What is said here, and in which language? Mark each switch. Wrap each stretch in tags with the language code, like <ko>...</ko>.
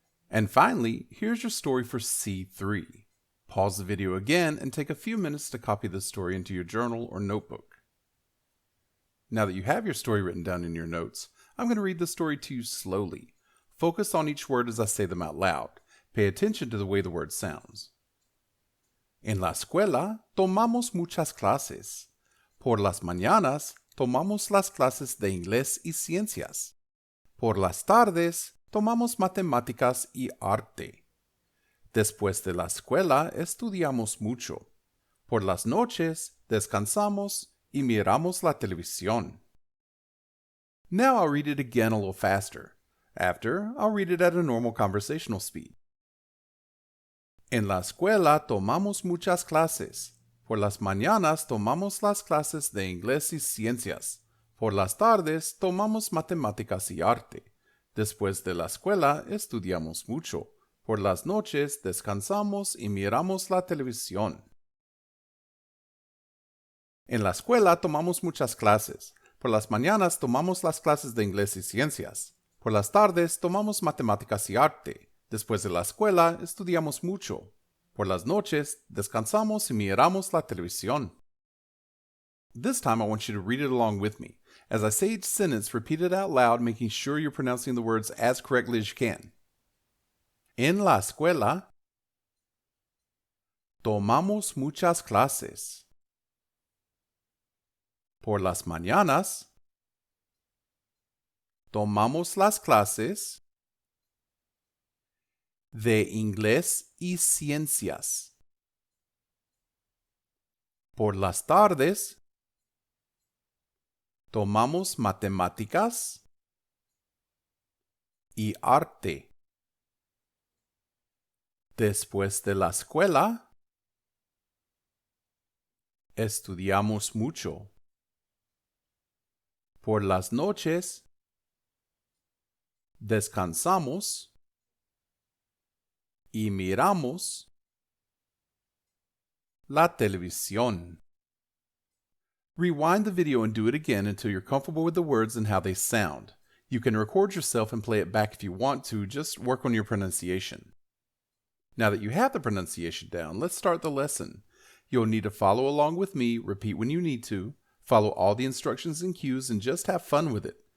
<en>And finally, here's your story for C3. Pause the video again and take a few minutes to copy the story into your journal or notebook. Now that you have your story written down in your notes, I'm going to read the story to you slowly. Focus on each word as I say them out loud. Pay attention to the way the word sounds.</en> <es>En la escuela tomamos muchas clases. Por las mañanas tomamos las clases de inglés y ciencias. Por las tardes tomamos matemáticas y arte. Después de la escuela estudiamos mucho. Por las noches descansamos y miramos la televisión.</es> <en>Now I'll read it again a little faster. After, I'll read it at a normal conversational speed.</en> <es>En la escuela tomamos muchas clases. Por las mañanas tomamos las clases de inglés y ciencias. Por las tardes tomamos matemáticas y arte. Después de la escuela estudiamos mucho. Por las noches descansamos y miramos la televisión. En la escuela tomamos muchas clases. Por las mañanas tomamos las clases de inglés y ciencias. Por las tardes tomamos matemáticas y arte. Después de la escuela estudiamos mucho. Por las noches descansamos y miramos la televisión.</es> <en>This time I want you to read it along with me. As I say each sentence, repeat it out loud, making sure you're pronouncing the words as correctly as you can.</en> <es>En la escuela tomamos muchas clases. Por las mañanas tomamos las clases de inglés y ciencias. Por las tardes tomamos matemáticas y arte. Después de la escuela estudiamos mucho. Por las noches descansamos y miramos la televisión.</es> <en>Rewind the video and do it again until you're comfortable with the words and how they sound. You can record yourself and play it back if you want to, just work on your pronunciation. Now that you have the pronunciation down, let's start the lesson. You'll need to follow along with me, repeat when you need to, follow all the instructions and cues, and just have fun with it.</en>